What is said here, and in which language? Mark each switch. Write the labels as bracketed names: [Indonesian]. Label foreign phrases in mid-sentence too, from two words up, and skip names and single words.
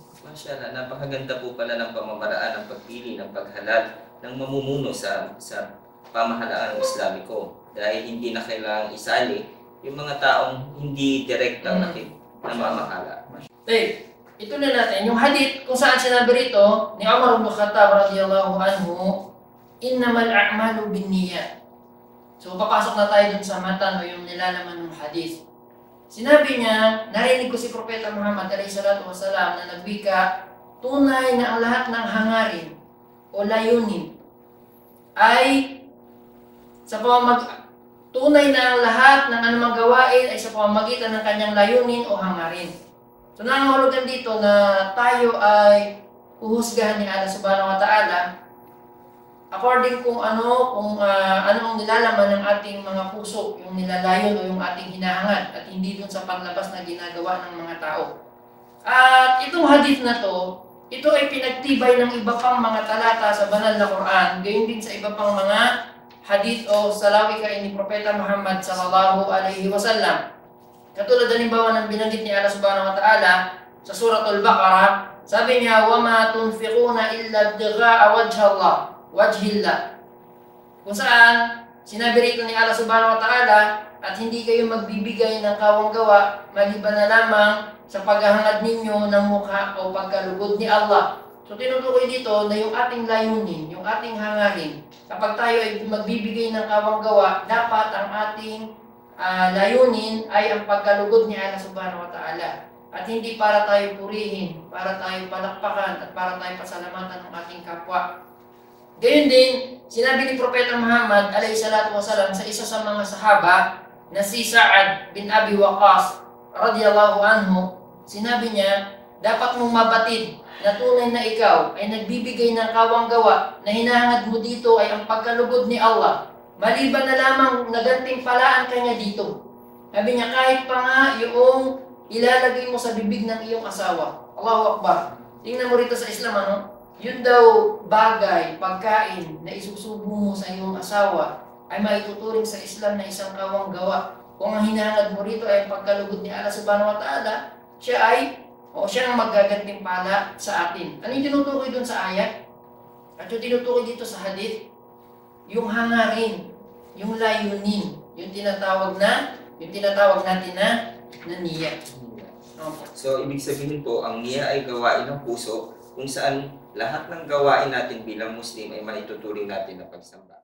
[Filipino] Mashallah, napakaganda po pala ng pamamaraan ng pagpili ng paghalal ng mamumuno sa pamahalaan ng Islamiko, dahil hindi na kailangang isali yung mga taong hindi direktang namamahala. Okay, ito na natin yung hadith kung saan sinabi rito ni Umar ibn Khattab [Arabic] رضي الله عنه إنما الأعمال بالنيات. [Filipino] So papasok na tayo dun sa matan o yung nilalaman ng hadith. Sinabi niya, narinig ko si Propeta Muhammad [Arabic] عليه وسلم [Filipino] na nagwika, tunay na ang lahat ng hangarin o layunin ay tunay na ang lahat ng anumang gawain ay sa pamamagitan ng kanyang layunin o hangarin. So nangahulugan dito na tayo ay uhusgahan ni Allah [Arabic] سبحانه وتعالى [Filipino] according kung ano ang nilalaman ng ating mga puso, yung nilalayon o yung ating hinahangad, at hindi dun sa panlabas na ginagawa ng mga tao. At itong hadith na to, ito ay pinagtibay ng iba pang mga talata sa banal na Quran, gayon din sa iba pang mga hadith o salawika ni Propeta Muhammad [Arabic] صلى الله عليه وسلم. [Filipino] Katulad halimbawa ng binanggit ni Allah [Arabic] سبحانه وتعالى [Filipino] sa Suratul Baqarah, sabi niya, [Arabic] وَمَا تُنْفِقُونَ إِلَّا ابْتِغَاءَ وجه الله. [Filipino] Kung saan sinabi rito ni Allah [Arabic] سبحانه وتعالى, [Filipino] at hindi kayo magbibigay ng kawanggawa maliban na lamang sa paghahangad ninyo ng mukha o pagkalugod ni Allah. So tinutukoy dito na yung ating layunin, yung ating hangarin, kapag tayo ay magbibigay ng kawanggawa, dapat ang ating layunin ay ang pagkalugod ni Allah [Arabic] سبحانه وتعالى. [Filipino] at hindi para tayo purihin, para tayo palakpakan at para tayo pasalamatan ng ating kapwa. Gayun din, sinabi ni Propeta Muhammad [Arabic] عليه الصلاة والسلام [Filipino] sa isa sa mga sahaba na si Sa'ad bin Abi Waqqas [Arabic] رضي الله عنه, [Filipino] sinabi niya, dapat mong mabatid na tunay na ikaw ay nagbibigay ng kawang-gawa na hinahangad mo dito ay ang pagkalugod ni Allah, maliban na lamang nagantimpalaan ka niya dito. Sabi niya, kahit pa nga yung ilalagay mo sa bibig ng iyong asawa. [Arabic] الله أكبر. [Filipino] Tingnan mo rito sa Islam, ano? Yun daw bagay, pagkain na isusubo mo sa iyong asawa ay maituturing sa Islam na isang kawang gawa. Kung ang hinahangad mo rito ay ang pagkalugod ni Allah [Arabic] سبحانه وتعالى, [Filipino] siya ang magagantimpala sa atin. Ano yung tinutukoy dun sa ayat? At yung tinutukoy dito sa hadith, yung hangarin, yung layunin, yung tinatawag natin na niya. So, ibig sabihin po, ang niya ay gawain ng puso kung saan lahat ng gawain natin bilang Muslim ay maituturing natin na pagsamba.